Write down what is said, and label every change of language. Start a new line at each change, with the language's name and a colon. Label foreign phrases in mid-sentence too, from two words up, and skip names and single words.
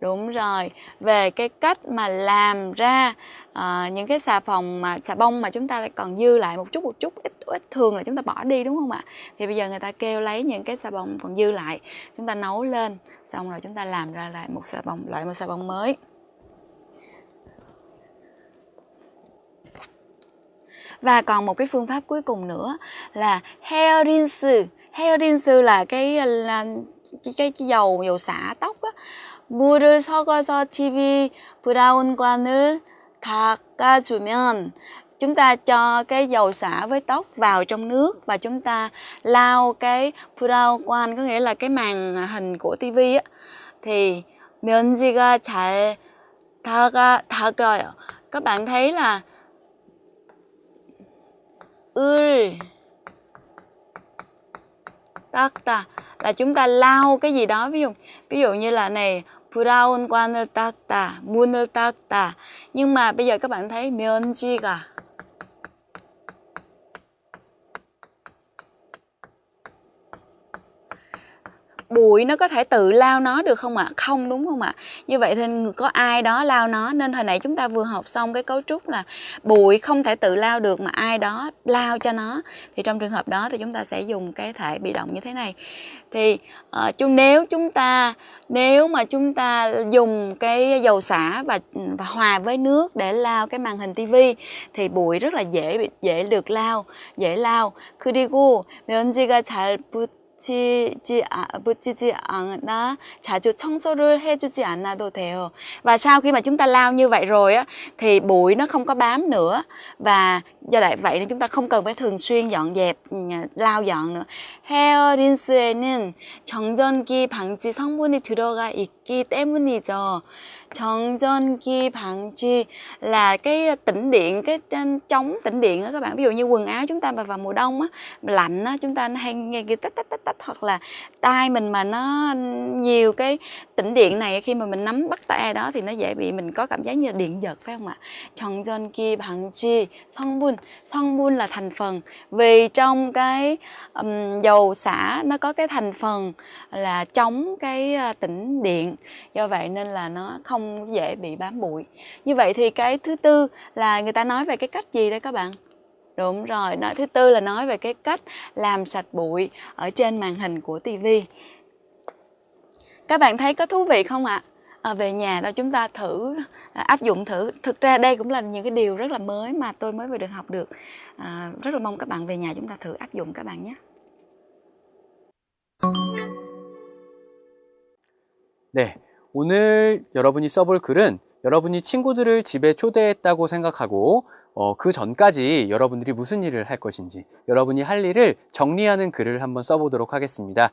Vietnamese: Đúng rồi, về cái cách mà làm ra những cái xà bông mà chúng ta còn dư lại một chút ít thường là chúng ta bỏ đi đúng không ạ? Thì bây giờ người ta kêu lấy những cái xà bông còn dư lại, chúng ta nấu lên, xong rồi chúng ta làm ra lại loại một xà bông mới. Và còn một cái phương pháp cuối cùng nữa là
English: hair rinse. Hair rinse
Vietnamese: là cái dầu xả tóc á.
Korean: 물을 섞어서 TV 브라운관을 닦아주면,
Vietnamese: chúng ta cho cái dầu xả với tóc vào trong nước và chúng ta lau cái 브라운관, có nghĩa là cái màn hình của TV á, thì
Korean: 면지가 잘 닦아요.
Vietnamese: Các bạn thấy là
Korean: 을 닦다
Vietnamese: là chúng ta lau cái gì đó, ví dụ như là này
Korean: 브라운관을 닦다, 문을 닦다.
Vietnamese: Nhưng mà bây giờ các bạn thấy 면지가, bụi nó có thể tự lau nó được không ạ? Không, đúng không ạ? Như vậy thì có ai đó lau nó, nên hồi nãy chúng ta vừa học xong cái cấu trúc là bụi không thể tự lau được mà ai đó lau cho nó. Thì trong trường hợp đó thì chúng ta sẽ dùng cái thể bị động như thế này. Thì nếu mà chúng ta dùng cái dầu xả và hòa với nước để lau cái màn hình tivi thì bụi rất là dễ được dễ lau.
Korean: 그리고 면지가 잘 붙이지 않아 자주 청소를 해주지 않아도 돼요.
Vietnamese: Và sau khi mà chúng ta lau như vậy rồi á thì bụi nó không có bám nữa, và do vậy nên chúng ta không cần phải thường xuyên dọn dẹp, lau dọn nữa.
Korean: 헤어 린스에는 정전기 방지 성분이 들어가 있기 때문이죠. 정전기 방지
Vietnamese: là cái tĩnh điện, cái chống tĩnh điện á các bạn. Ví dụ như quần áo chúng ta mà vào mùa đông á, lạnh á, chúng ta hay nghe cái tách, hoặc là tai mình mà nó nhiều cái tĩnh điện này, khi mà mình nắm bắt tay ai đó thì nó dễ bị mình có cảm giác như là điện giật, phải không ạ?
Korean: 정전기 방지 성분
Vietnamese: là thành phần, vì trong cái dầu xả nó có cái thành phần là chống cái tĩnh điện, do vậy nên là nó không dễ bị bám bụi. Như vậy thì cái thứ tư là người ta nói về cái cách gì đấy các bạn? Đúng rồi, thứ tư là nói về cái cách làm sạch bụi ở trên màn hình của tivi. Các bạn thấy có thú vị không ạ? Về nhà đó chúng ta thử áp dụng thử. Thực ra đây cũng là những cái điều rất là mới mà tôi mới vừa được học được. Rất là mong các bạn về nhà chúng ta thử áp dụng các bạn nhé.
Korean: 네, 오늘 여러분이 써볼 글은 여러분이 친구들을 집에 초대했다고 생각하고 그 전까지 여러분들이 무슨 일을 할 것인지, 여러분이 할 일을 정리하는 글을 한번 써보도록 하겠습니다.